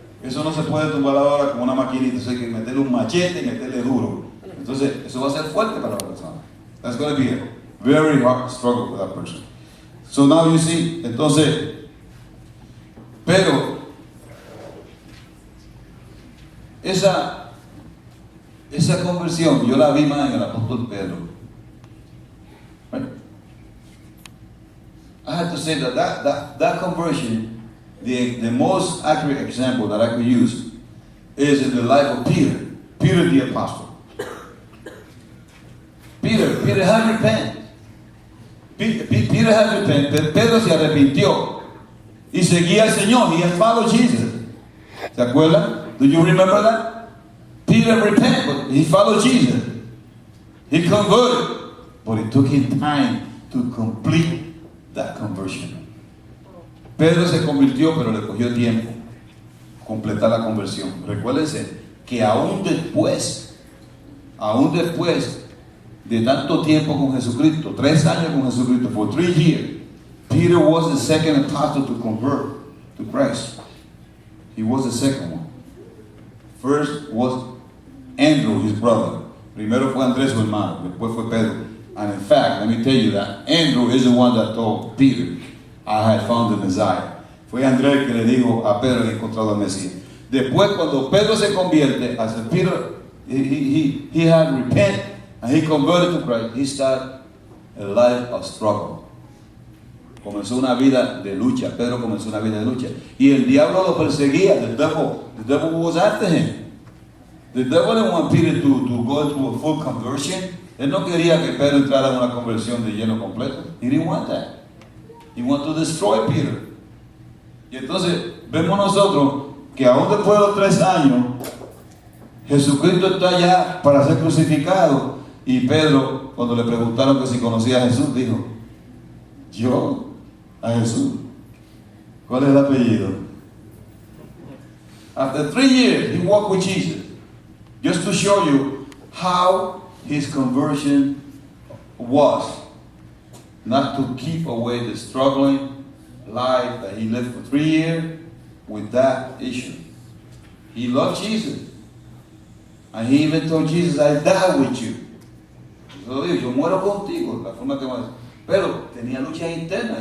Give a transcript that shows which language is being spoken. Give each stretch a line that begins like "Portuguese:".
Spanish: Eso no se puede tumbar ahora con una maquinita. Eso hay que meterle un machete y meterle duro. Entonces, eso va a ser fuerte para la persona.
English: That's going to be a very hard struggle for that person. So now you see,
Spanish: entonces, pero esa conversión yo la vi más en el apóstol Pedro.
English: Right? I have to say that conversion, the most accurate example that I could use is in the life of Peter the apostle. Peter had repent. Peter had repent.
Spanish: Pedro se arrepintió y seguía al Señor.
English: He had followed Jesus.
Spanish: ¿Se acuerdan?
English: Do you remember that? Peter repented, but he followed Jesus. He converted, but it took him time to complete that conversion.
Spanish: Pedro se convirtió, pero le cogió tiempo completar la conversión. Recuérdense que aún después de tanto tiempo con Jesucristo, 3 años con Jesucristo,
English: for 3 years, Peter was the second apostle to convert to Christ. He was the second one. First was Andrew, his brother.
Spanish: Primero fue Andrés, su hermano. Después fue Pedro.
English: And in fact, let me tell you that Andrew is the one that told Peter, I had found the Messiah.
Spanish: Fue Andrés que le dijo a Pedro, he encontrado al Mesías. Después, cuando Pedro se convierte,
English: as Peter, he had repented and he converted to Christ, he started a life of struggle.
Spanish: Comenzó una vida de lucha. Pedro comenzó una vida de lucha. Y el diablo lo perseguía.
English: The devil was after him. The devil didn't want Peter to go into a full conversion.
Spanish: Él no quería que Pedro entrara en una conversión de lleno completo.
English: He didn't want that. He wanted to destroy Peter.
Spanish: Y entonces, vemos nosotros que aún después de los 3 años, Jesucristo está ya para ser crucificado. Y Pedro, cuando le preguntaron que si conocía a Jesús, dijo, yo, a Jesús. ¿Cuál es el apellido?
English: After 3 years, he walked with Jesus. Just to show you how his conversion was. Not to keep away the struggling life that he lived for 3 years with that issue. He loved Jesus. And he even told Jesus, I die with you.
Spanish: Yo muero contigo, la forma que más. Pero tenía lucha interna.